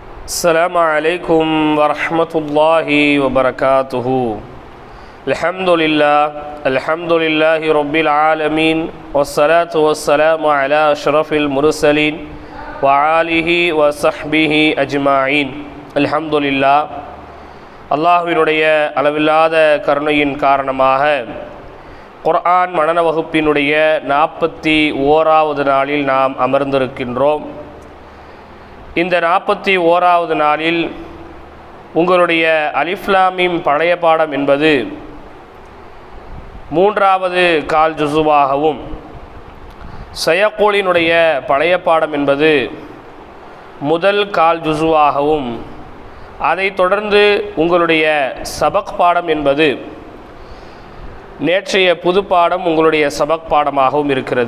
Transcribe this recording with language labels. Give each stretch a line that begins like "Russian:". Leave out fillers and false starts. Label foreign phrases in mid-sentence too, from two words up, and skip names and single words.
Arabic: السلام عليكم ورحمة الله وبركاته. الحمد لله رب العالمين والصلاة والسلام على أشرف المرسلين وآله وصحبه أجمعين. الحمد لله.
Tamil: அல்லாஹ்வினுடைய அளவில்லாத கருணையின் காரணமாக குர்ஆன் மனன வகுப்பினுடைய 41வது நாளில் நாம் அமர்ந்திருக்கின்றோம். இந்த 41வது நாளில் உங்களுடைய அலிஃப் லாம் மீம் பழைய பாடம் என்பது 3வது கால் ஜுசுவாகவும், சயக்கூலினுடைய பழைய பாடம் என்பது முதல் கால் ஜுசுவாகவும், அதைத் தொடர்ந்து உங்களுடைய சபக் பாடம் என்பது நேற்றைய புது பாடம் உங்களுடைய சபக் பாடமாகவும் இருக்கிறது.